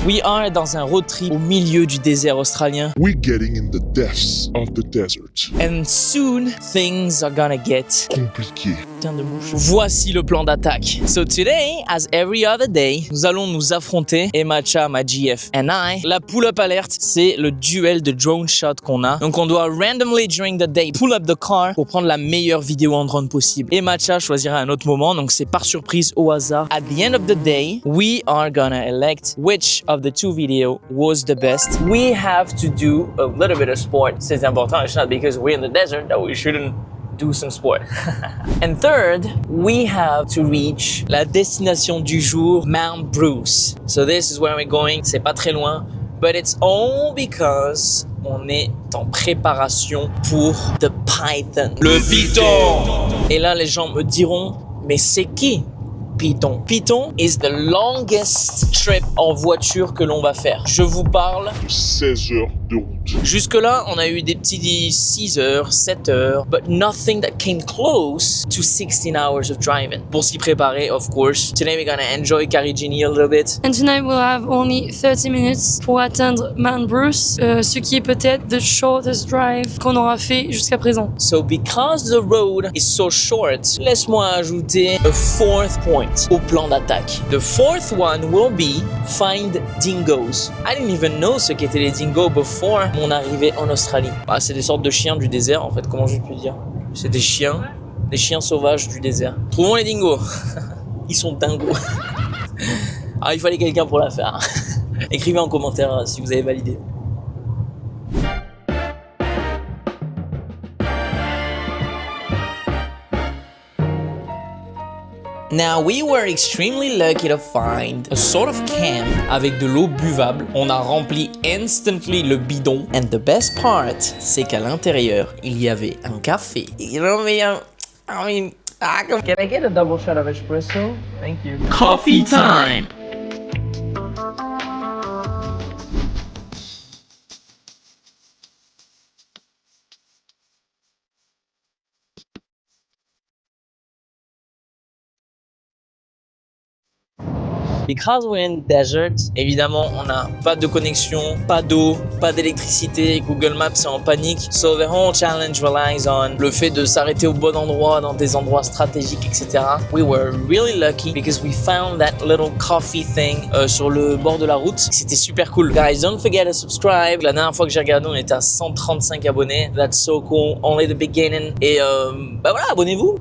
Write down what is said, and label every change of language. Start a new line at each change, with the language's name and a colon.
English: We are
French: dans un road trip au milieu du désert australien.
English: We're getting in the depths of the desert. And soon, things are gonna get
French: Compliqué. putain de mouche. Voici le plan d'attaque.
English: So today, as every other day,
French: nous allons nous affronter, Matcha, ma GF,
English: and I.
French: La pull-up alert, c'est le duel de drone shot qu'on a. Donc on doit
English: randomly during the day pull up the car
French: pour prendre la meilleure vidéo en drone possible. Et Matcha choisira un autre moment, donc c'est par surprise au hasard.
English: At the end of the day, we are gonna elect which of the two videos was the best. We have to do a little bit of sport.
French: C'est important.
English: It's not because we're in the desert that we shouldn't do some sport. And third, we have to reach
French: la destination du jour,
English: Mount Bruce. So this is where we're going.
French: C'est pas très loin,
English: but it's all because
French: on est en préparation pour the Python. Le Python. Et là, les gens me diront, mais c'est qui Python? Python
English: is the longest trip
French: en voiture que l'on va faire. Je vous parle De 16 heures de route. jusque-là, on a eu des petits 6 heures, 7 heures,
English: but nothing that came close to 16 hours of driving.
French: Pour s'y préparer,
English: of course. Today we're gonna enjoy Karijini a little bit. And tonight we'll have only 30 minutes
French: pour atteindre Mount Bruce, ce qui est peut-être
English: the shortest drive
French: qu'on aura fait jusqu'à présent.
English: So because the road is so short,
French: laisse-moi ajouter
English: a fourth point
French: au plan d'attaque.
English: The fourth one will be find dingoes. I didn't even know
French: ce qu'étaient les dingoes
English: before
French: mon arrivée en Australie. Bah, c'est des sortes de chiens du désert en fait, comment je peux dire. C'est des chiens sauvages du désert. Trouvons les dingos. Ils sont dingos. Ah, il fallait quelqu'un pour la faire. Écrivez en commentaire si vous avez validé.
English: Now we were extremely lucky to find a sort of camp
French: avec de l'eau buvable. On a rempli
English: instantly
French: le bidon.
English: And the best part,
French: c'est qu'à l'intérieur, il y avait un café.
English: You know what I mean, can I get a double shot of espresso? Thank you. Coffee time! Because we're in desert,
French: évidemment, on n'a pas de connexion, pas d'eau, pas d'électricité. Google Maps est en panique.
English: So the whole challenge relies on
French: le fait de s'arrêter au bon endroit, dans des endroits stratégiques, etc.
English: We were really lucky because we found that little coffee thing
French: sur le bord de la route. C'était super cool.
English: Guys, don't forget to subscribe.
French: La dernière fois que j'ai regardé, on était à 135 abonnés.
English: That's so cool. Only the beginning.
French: Et bah voilà, abonnez-vous.